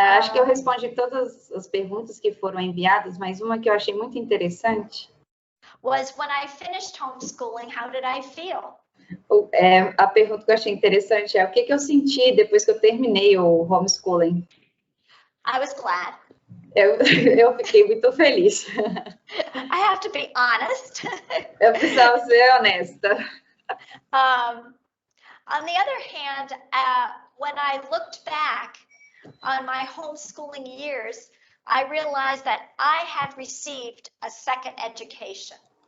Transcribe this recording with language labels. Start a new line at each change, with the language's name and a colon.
Portuguese: acho que eu respondi todas as perguntas que foram enviadas, mas uma que eu achei muito interessante...
English: Was when I finished homeschooling, how did I feel?
Portuguese: A pergunta que eu achei interessante é o que eu senti depois que eu terminei o homeschooling.
English: I was glad.
Portuguese: Eu fiquei muito feliz.
English: I have to be honest.
Portuguese: Eu precisava ser honesta.
English: On the other hand, when I looked back on my homeschooling years, I realized that I had received a second education.